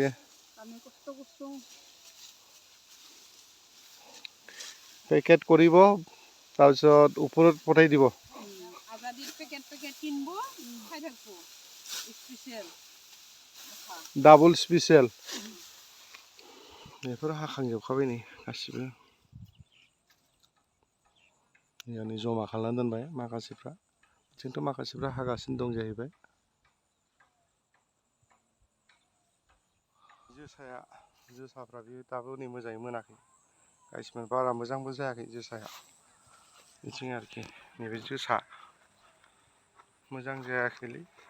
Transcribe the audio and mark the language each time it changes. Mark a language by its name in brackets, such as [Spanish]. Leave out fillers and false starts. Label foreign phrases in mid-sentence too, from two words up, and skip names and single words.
[Assamese] আমি কষ্ট কৰিছোঁ পেকেট কৰিব তাৰপিছত ওপৰত পঠাই দিব আজাদিৰ পেকেট কিনব খাই থাকব স্পেচিয়েল [English] double special [Bodo] बेफोर हाखांजोबखाबाय नै गासिबो यानि जमा खालामना दोनबाय माखासेफ्रा जोंथ' माखासेफ्रा हागासिनो दं जाहैबाय जोसाफ्रा बे दाबो नै मोजाङै मोनाखै गाइसमोन बारा मोजांबो जायाखै जोसाया बिथिं आरोखि नैबे जोसा मोजां जायाखैलै